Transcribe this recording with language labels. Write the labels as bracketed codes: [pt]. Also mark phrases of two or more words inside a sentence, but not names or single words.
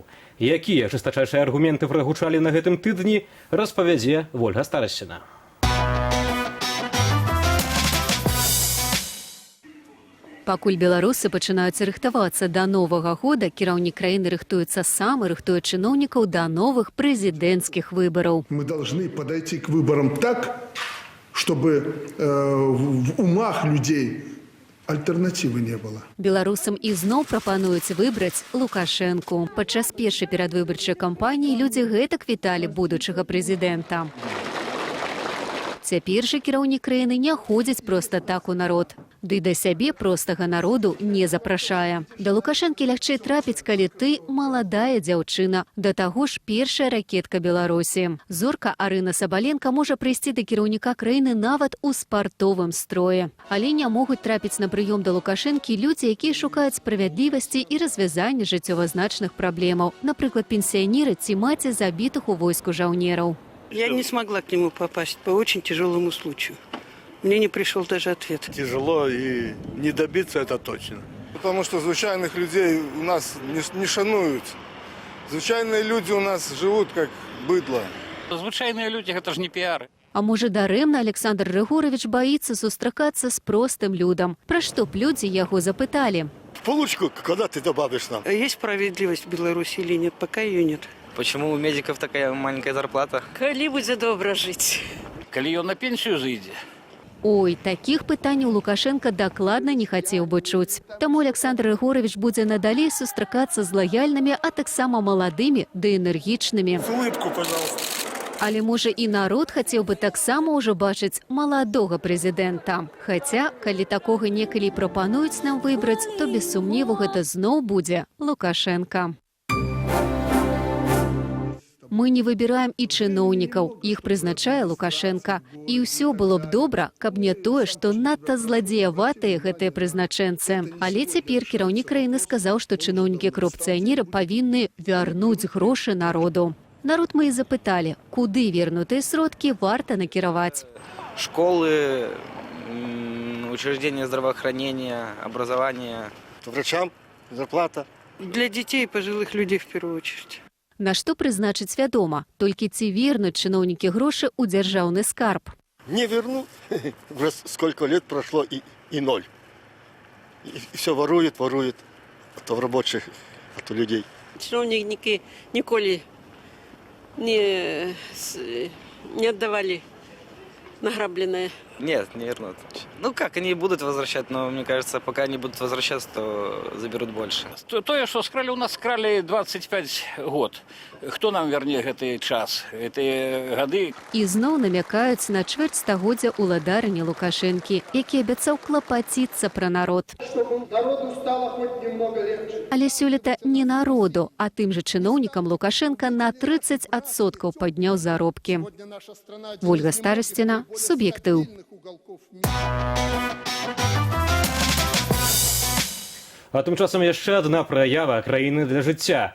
[be] Якія жестачайшыя аргументы прагучалі на гэтым тыдні, распавядзе Вольга Старасціна. Пакуль беларусы пачынаюць рыхтавацца да новага года, кіраўнік краіны рыхтуецца сам і рыхтуе чыноўнікаў да новых прэзідэнцкіх выбараў. [ru] Мы должны подойти к выборам так, чтобы в умах людей альтернативы не было. [be] Беларусам ізноў прапануюць выбраць Лукашэнку. Падчас першай перадвыбарчай кампаніі людзі гэтак віталі будучага прэзідэнта. Цяпер жа кіраўнік краіны не ходзіць проста так у народ. Ды да сябе простага народу не запрашае. Да Лукашэнкі лягчэй трапіць, калі ты маладая дзяўчына. Да таго ж першая ракетка Беларусі. Зорка Арына Сабаленка можа прыйсці да кіраўніка краіны нават у спартовым строі. Але не могуць трапіць на прыём да Лукашэнкі людзі, якія шукаюць справядлівасці і развязання жыццёва-значных праблемаў. Напрыклад, пенсіянеры ці маці забітых у войску жаўнераў. [ru] Я не смогла к нему попасть по очень тяжелому случаю. Мне не пришел даже ответ. Тяжело и не добиться это точно. Потому что звичайных людей у нас не шануют. Звичайные люди у нас живут как быдло. Звичайные люди, это же не пиары. [be] А можа, дарэмна Александр Рыгорович боится сустракацца з простым людам. Пра што б людзі яго запыталі? [ru] Получку, когда ты добавишь нам? Есть справедливость в Беларуси или нет? Пока ее нет. Почему у медиков такая маленькая зарплата? [be] Коли будзе добра жить. Коли ён на пенсию зайдзе. Ой, такіх пытанняў Лукашенко дакладна не хацеў бы чуць. Таму Александр Рыгорович будзе надалей сустракацца з лаяльнымі, а таксама маладымі ды энергічнымі. [ru] Улыбку, пожалуйста. [be] Але, можа, і народ хацеў бы таксама ўжо бачыць маладога прэзідэнта. Хаця, калі такога некалі прапануюць нам выбраць, то без сумневу гэта зноў будзе Лукашенко. Мы не выбіраем і чыноўнікаў, іх прызначае Лукашенко. І ўсё было б добра, каб не тое, што надта зладзеяватыя гэтыя прызначэнцы. Але цяпер кіраўнік краіны сказаў, што чыноўнікі-корупцыянеры павінны вярнуць грошы народу. Народ мы і запыталі, куды вернутыя сродкі варта накіраваць. Школы, [ru] учреждения здравоохранения, образования. Врачам зарплата. Для детей и пожилых людей в первую очередь. [be] На што прызначыць вядома, толькі ці вернуць чыноўнікі грошы ў дзяржаўны скарб. [ru] Не верну. Уже сколько лет прошло и ноль. И все ворует. А то рабочих, а то людей. Чиновники ніколи не отдавали награбленное. Нет, не вернут. Ну как, они будут возвращать, но мне кажется, пока они будут возвращаться, то заберут больше. Тое, что скрали, у нас скрали 25 год. Кто нам [be] верне гэты час, гэтыя гады? І зноў намякаюць на чвэрць стагоддзя ўладарыні Лукашэнкі, які абяцаў клапаціцца пра народ. [ru] Народу стало хоть немного легче. [be] Але сёлета не народу, а тым жа чыноўнікам Лукашенко на 30% падняў заробкі. Вольга Старасціна, суб'ектыў. А тым часам яшчэ адна праява краіны для жыцця.